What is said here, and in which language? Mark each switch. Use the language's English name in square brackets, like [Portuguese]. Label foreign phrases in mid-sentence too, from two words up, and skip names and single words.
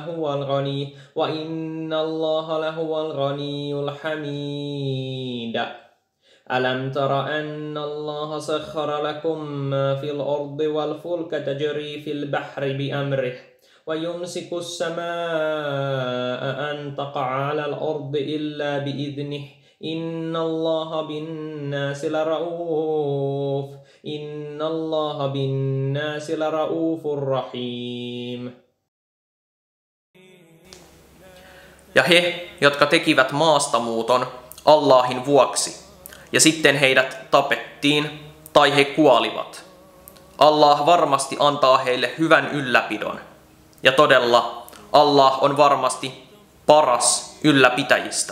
[Arabic] لهو الغني الحميد ألم تر أن الله سخر لكم ما في الأرض والفلك تجري في البحر بأمره ويمسك السماء أن تقع على الأرض إلا بإذنه إن الله بالناس لرؤوف رحيم. [Finnish] Ja he, jotka tekivät maastamuuton Allahin vuoksi, ja sitten heidät tapettiin tai he kuolivat. Allah varmasti antaa heille hyvän ylläpidon. Ja todella Allah on varmasti paras ylläpitäjistä.